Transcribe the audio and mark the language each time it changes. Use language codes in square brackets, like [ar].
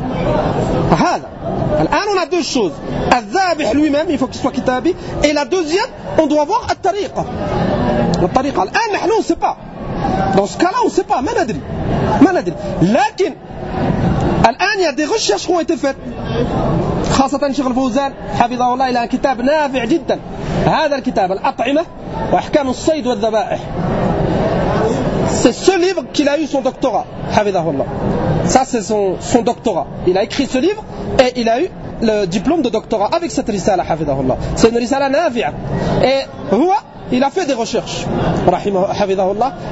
[fr] Alors, on a deux choses. Al-Zabih lui-même, il faut qu'il soit kitabi. Et la deuxième, on doit voir Al-Tariqa. Al-Tariqa. Al-Tariqa, on ne sait pas. Dans ce cas-là, on ne sait pas. [ar] Maladri. Lakin, Al-An, [fr] il y a des recherches qui ont été faites. [ar] خاصةً شيخ الفوزان حفظه الله إلى كتاب نافع جداً هذا الكتاب الأطعمة وأحكام الصيد والذبائح. [fr] C'est ce livre qu'il a eu son doctorat, [ar] حفظه الله. [fr] Ça c'est son doctorat. Il a écrit ce livre et il a eu le diplôme de doctorat avec cette risala, [ar] حفظه الله. [fr] C'est une risala نافع. Et هو il a fait des recherches, [ar] رحمه حفظه الله.